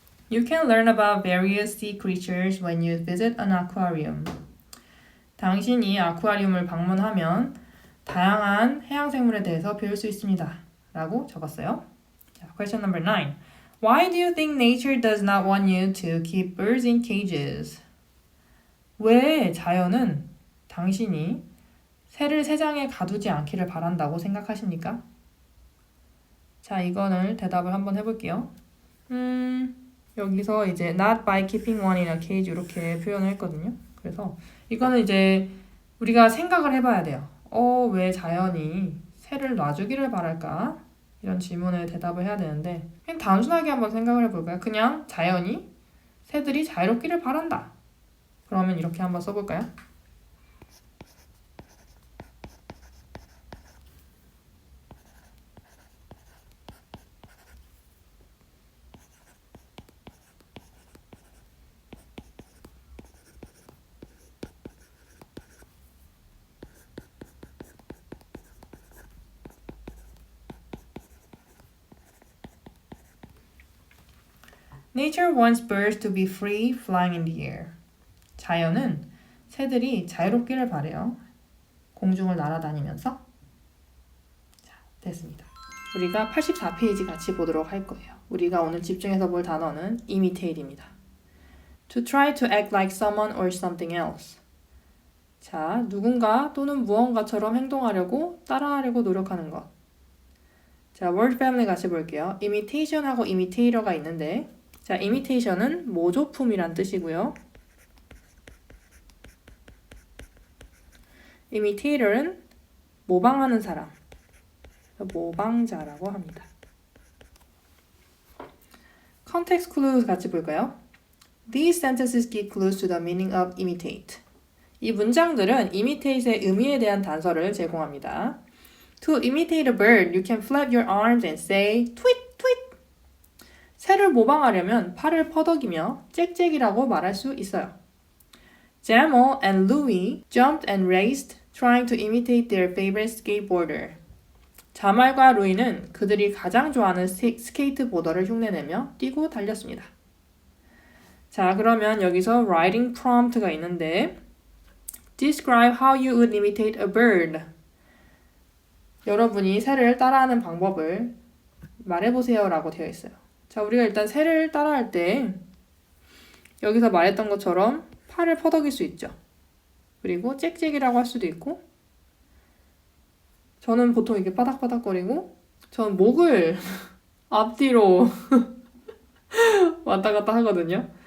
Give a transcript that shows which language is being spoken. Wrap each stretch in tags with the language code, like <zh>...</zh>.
<en>You can learn about various sea creatures when you visit an aquarium.</en> <ko>당신이 아쿠아리움을 방문하면 다양한 해양생물에 대해서 배울 수 있습니다. 라고 적었어요. 자,</ko> <en>question number 9. Why do you think nature does not want you to keep birds in cages?</en> <ko>왜 자연은 당신이 새를 새장에 가두지 않기를 바란다고 생각하십니까? 자, 이거를 대답을 한번 해볼게요. 여기서 이제</ko> <en>not by keeping one in a cage</en> <ko>이렇게 표현을 했거든요. 그래서 이거는 이제 우리가 생각을 해봐야 돼요. 왜 자연이 새를 놔주기를 바랄까? 이런 질문에 대답을 해야 되는데 그냥 단순하게 한번 생각을 해볼까요? 그냥 자연이 새들이 자유롭기를 바란다. 그러면 이렇게 한번 써볼까요?</ko> <en>Nature wants birds to be free flying in the air.</en> <ko>자연은 새들이 자유롭기를 바래요. 공중을 날아다니면서. 자, 됐습니다. 우리가 84페이지 같이 보도록 할 거예요. 우리가 오늘 집중해서 볼 단어는 imitate입니다.</ko> <en>To try to act like someone or something else.</en> <ko>자, 누군가 또는 무언가처럼 행동하려고 따라하려고 노력하는 것. 자, word family 같이 볼게요. imitation하고 imitator가 있는데 자, imitation은 모조품이란 뜻이고요. imitator은 모방하는 사람, 모방자라고 합니다. context clues 같이 볼까요?</ko> <en>These sentences give clues to the meaning of imitate.</en> <ko>이 문장들은 imitate의 의미에 대한 단서를 제공합니다.</ko> <en>To imitate a bird, you can flap your arms and say tweet, tweet.</en> <ko>새를 모방하려면 팔을 퍼덕이며 짹짹이라고 말할 수 있어요.</ko> <en>Jamal and Louis jumped and raced, trying to imitate their favorite skateboarder.</en> <ko>자말과 루이는 그들이 가장 좋아하는 스케이트보더를 흉내내며 뛰고 달렸습니다. 자, 그러면 여기서</ko> <en>writing prompt가</en> <ko>있는데</ko> <en>Describe how you would imitate a bird.</en> <ko>여러분이 새를 따라하는 방법을 말해보세요 라고 되어 있어요. 자, 우리가 일단 새를 따라할 때 여기서 말했던 것처럼 팔을 퍼덕일 수 있죠. 그리고 짹짹이라고 할 수도 있고 저는 보통 이렇게 바닥바닥거리고 저는 목을 앞뒤로 왔다 갔다 하거든요.</ko>